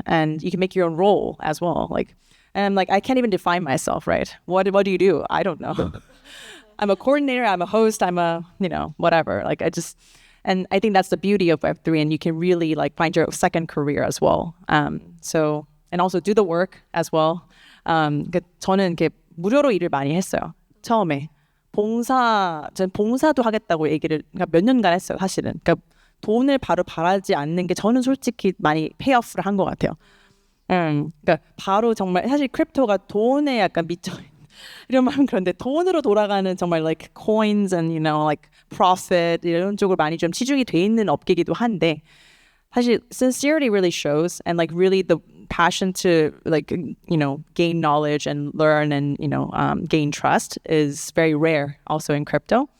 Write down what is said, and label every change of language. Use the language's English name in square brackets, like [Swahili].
[English] And you can make your own role as well. And I can't even define myself, right? What do you do? I don't know. I'm a coordinator. I'm a host. I'm a whatever. And I think that's the beauty of Web3, and you can really find your second career as well. And also do the work as well. [Korean] 저는 이렇게 무료로 일을 많이 했어요. 처음에 저는 봉사도 하겠다고 얘기를 몇 년간 했어요, 사실은. 그러니까 돈을 바로 바라지 않는 게 저는 솔직히 많이 페이오프를 한 것 같아요. 그러니까 바로 정말 사실 크립토가 돈에 약간 미쳐 이런 말은 그런데 돈으로 돌아가는 정말 [English] coins and profit [Korean] 이런 쪽으로 많이 좀 치중이 돼 있는 업계이기도 한데 사실 [English] sincerity really shows and really the passion to gain knowledge and learn and gain trust is very rare also in crypto.